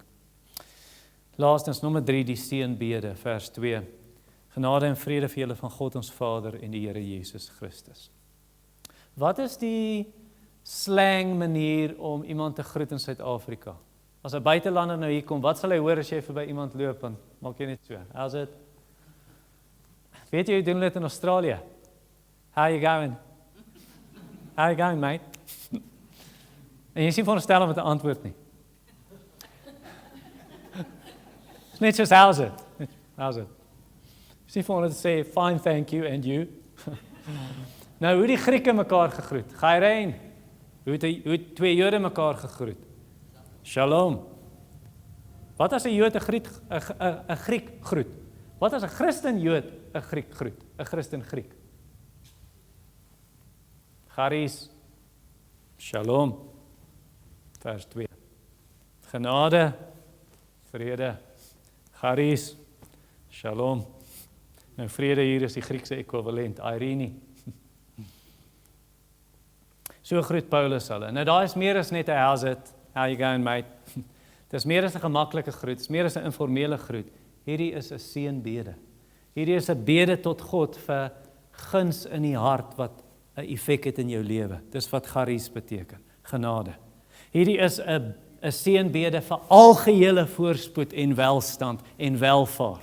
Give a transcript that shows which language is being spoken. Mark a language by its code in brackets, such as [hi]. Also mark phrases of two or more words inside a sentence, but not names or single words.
[af] Laastens, nommer 3, die seënbede, vers 2. Genade en vrede vir julle van God ons Vader en die Here Jesus Christus. Wat is die slang manier om iemand te groet in Suid-Afrika? As 'n buitelander nou hier kom, wat sal hy hoor as jy verby iemand loop en maak jy net so? [en] How's it? [af] Weet jy hoe doen dit in Australië? [en] How you going? How you going, mate? [af] En jy sien veronderstel om te antwoord nie. [en] It's [af] net soos [en] how's it? How's it? [af] Jy sien vir hulle te sê, [en] fine, thank you, and you? [af] Nou, hoe die Grieke mekaar gegroet? Gairein. Hoe het 2 Jode mekaar gegroet? Shalom. Wat as 'n Jood 'n Griek groet? Wat as 'n Christen Jood 'n Griek groet? 'n Christen Griek. Charis. Shalom. Vers 2. Genade, vrede. Charis. Shalom. Nou vrede hier is die Griekse ekwivalent, Irene. So groet Paulus hulle. Nou daar is meer as net 'n [en] how's it, how you going, mate. [af] Dis meer as 'n gemaklike groet, dis meer as 'n informele groet. Hierdie is 'n seënbede. Hierdie is 'n bede tot God vir guns in die hart wat 'n effek het in jou lewe. Dis wat charis beteken, genade. Hierdie is 'n seënbede vir algehele voorspoed en welstand en welvaart.